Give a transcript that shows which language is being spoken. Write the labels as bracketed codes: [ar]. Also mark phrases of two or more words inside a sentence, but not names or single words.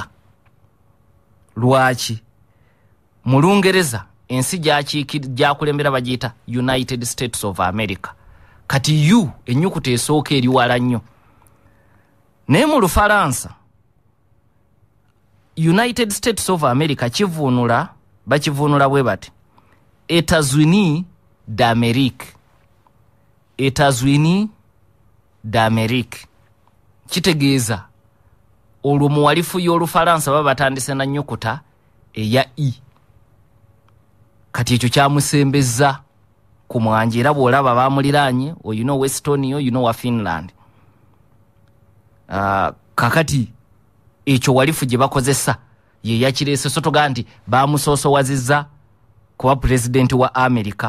[lg] Lwaki? Mu Lungereza ensi gyakulembera bagiyita United States of America. Kati ennyukuta esooka eri wala nnyo. Naye mu Lufalansa United States of America bakivuunula bwe bati États-Unis d'Amérique. États-Unis d'Amérique. Kitegeeza olwo muwalifu y'Olufalansa baba batandise na nnyukuta eya I. Kati ekyo kyamusembeza ku mwanje era bw'olaba baamuliraanye oyina Estonia oyina wa Finland. Kakati ekyo walifu gye bakozesa ye yakireese sotoga nti baamusoosowazizza kuba pulezidenti wa Amerika.